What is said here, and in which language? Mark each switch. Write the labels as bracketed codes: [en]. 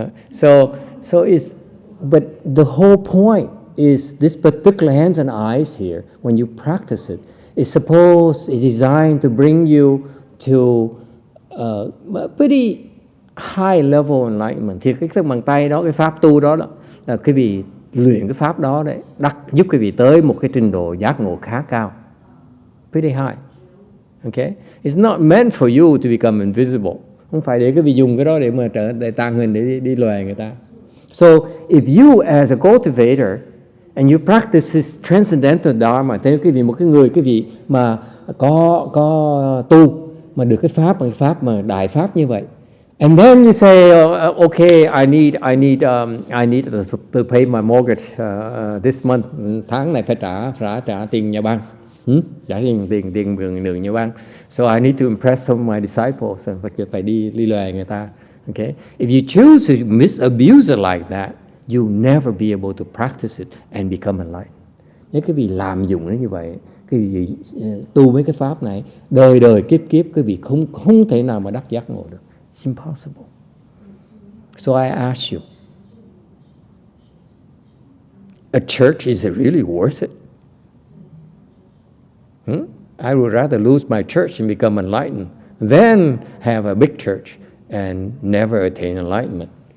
[en] So it's, but the whole point is this particular hands and eyes here, when you practice it, it's designed to bring you to a pretty high level enlightenment. [vi] Thì cái bàn tay đó, cái pháp tu đó là quý vị luyện cái pháp đó đấy, giúp quý vị tới một cái trình độ giác ngộ khá cao, [en] pretty high. Okay, it's not meant for you to become invisible. [vi] Không phải để quý vị dùng cái đó để tàng hình, để đi lòe người ta. [en] So if you as a cultivator and you practice this transcendental dharma, [vi] thế quý vị một cái người quý vị mà có tu mà được cái pháp mà đại pháp như vậy, [en] and then you say, okay, I need to pay my mortgage this month. [vi] Tháng này phải trả tiền nhà băng, trả tiền đường nhà băng. [en] So I need to impress some of my disciples, and [vi] phải đi lòe người ta. [en] Okay, if you choose to misabuse it like that, you'll never be able to practice it and become enlightened. [vi] Nếu quý vị làm dụng nó như vậy, quý vị tu mấy cái pháp này, đời kiếp quý vị không thể nào mà đắc giác ngộ được. [en] It's impossible. So I ask you, a church, is it really worth it? I would rather lose my church and become enlightened than have a big church and never attain enlightenment.